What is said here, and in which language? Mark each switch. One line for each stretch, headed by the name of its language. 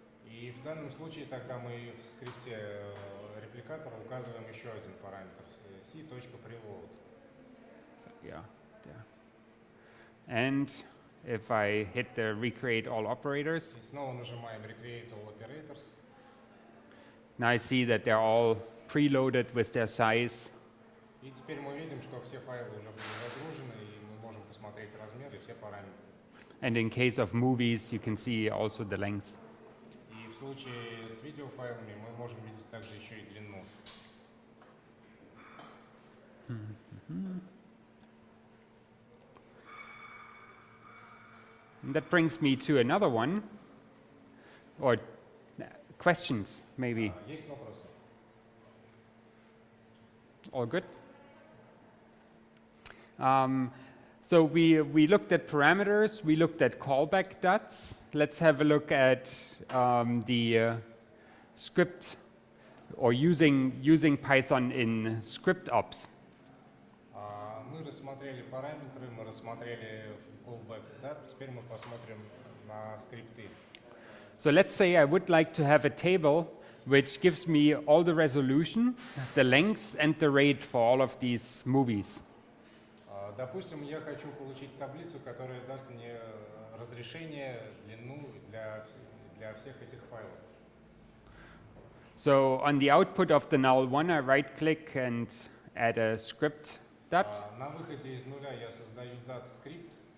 Russian: И в данном случае тогда мы в скрипте репликатора указываем еще один параметр c.preload.
English: Yeah, there. And if I hit the recreate all operators,
Russian: И снова нажимаем Recreate All Operators.
English: now I see that they're all preloaded with their size.
Russian: И теперь мы видим, что все файлы уже были загружены, и мы можем посмотреть размеры и все параметры.
English: And in case of movies, you can see also the length.
Russian: И в случае с видеофайлами мы можем видеть также еще и длину.
English: And that brings me to another one, or questions, maybe.
Russian: Есть вопросы?
English: All good? So we looked at parameters, we looked at callback dots. Let's have a look at the script, or using Python in script ops.
Russian: Мы рассмотрели параметры, мы рассмотрели callback data, теперь мы посмотрим на скрипты.
English: So let's say I would like to have a table which gives me all the resolution, the length and the rate for all of these movies.
Russian: Допустим, я хочу получить таблицу, которая даст мне разрешение, длину для всех этих файлов.
English: So on the output of the null one, I right-click and add a script dot.
Russian: На выходе из нуля я создаю dat script.